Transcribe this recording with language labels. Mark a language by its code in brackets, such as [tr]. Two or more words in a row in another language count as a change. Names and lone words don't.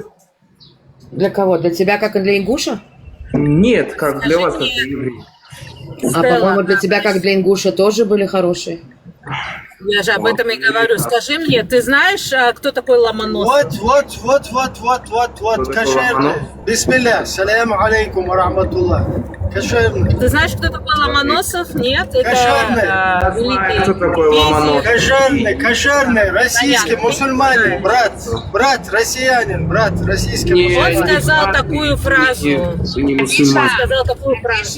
[ru] Для кого? Для тебя, как и для ингуша? Нет, как для вас, как для евреев. А по-моему, для тебя, как для ингуша, тоже были хорошие. Я же об этом и говорю. Скажи мне, ты знаешь, кто такой Ломоносов? Вот, кошерный. [ar] بسم الله، السلام عليكم ورحمة الله. [ru] Кошерный. Ты знаешь, кто такой Ломоносов? Нет, Кошерный. это великий. Кто такой Ломоносов? Кошерный, российский мусульманин, брат, россиянин, брат, российский мусульманин. Он сказал такую фразу. Миша сказал такую фразу.